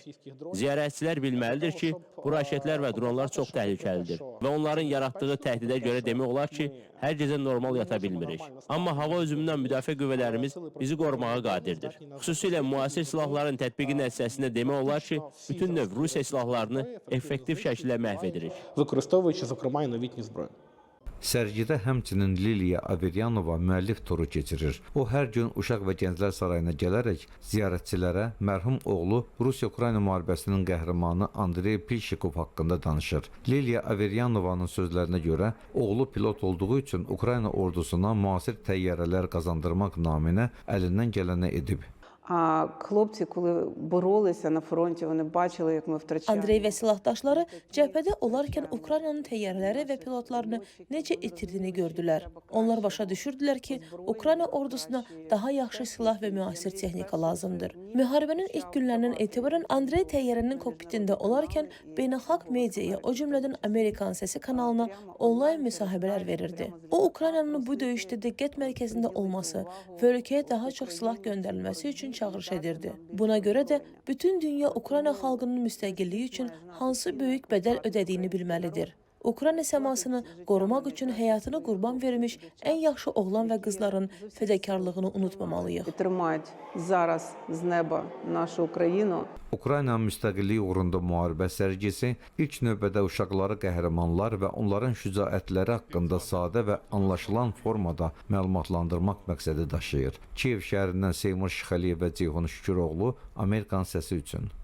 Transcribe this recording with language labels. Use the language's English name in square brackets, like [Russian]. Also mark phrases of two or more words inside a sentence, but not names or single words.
[Azerbaijani] Ziyarətçilər bilməlidir ki, bu raketlər və dronlar çox təhlükəlidir və onların yaratdığı təhdidə görə demək olar ki, hər gecə normal yata bilmirik. Amma hava hücumundan müdafiə qüvvələrimiz bizi qorumağa qadirdir. Xüsusilə müasir silahların tətbiqi nəticəsində demək olar ki, bütün növ Rusiya silahlarını effektiv şəkildə məhv edirik. [Ukrainian] Використовуючи, зокрема, і новітні зброї. [Azerbaijani] Sərgidə həmçinin Liliya Averyanova müəllif turu keçirir. O hər gün Uşaq və Gənclər Sarayına gələrək ziyarətçilərə mərhum oğlu Rusiya-Ukrayna müharibəsinin qəhrəmanı Andrey Pilşikov haqqında danışır. Liliya Averyanovanın sözlərinə görə oğlu pilot olduğu üçün Ukrayna ordusuna müasir təyyarələr qazandırmaq naminə əlindən gələni edib. [Ukrainian] А хлопці, коли боролися на фронті, вони бачили, як ми втрачаємо. [Azerbaijani] Andrey və silahdaşları cəbhədə olarkən Ukraynanın təyyarələri və pilotlarını necə itirdiyini gördülər. Onlar başa düşürdülər ki, Ukrayna ordusuna daha yaxşı silah və müasir texnika lazımdır. Müharibənin ilk günlərindən etibarən Andrey təyyarənin kokpitində olarkən beynəlxalq mediaya, o cümlədən Amerikan Səsi kanalına onlayn müsahibələr verirdi. O, Ukraynanın bu döyüşdə diqqət mərkəzində olması və ölkəyə daha çox silah göndərilməsi üçün çağırış edirdi. Buna görə də bütün dünya Ukrayna xalqının müstəqilliyi üçün hansı böyük bədəl ödədiyini bilməlidir. Ukrayna səmasını qorumaq üçün həyatını qurban vermiş ən yaxşı oğlan və qızların fədəkarlığını unutmamalıyıq. [Ukrainian] І тримають зараз з неба нашу Україну. [Azerbaijani] Ukraynanın müstəqilliyi uğrunda müharibə sərgisi ilk növbədə uşaqları qəhrəmanlar və onların şücaətləri haqqında sadə və anlaşılan formada məlumatlandırmaq məqsədi daşıyır. Kiyev şəhərindən Seymur Şıxəliyev və Ceyhun Şüküroğlu, Amerikan Səsi üçün.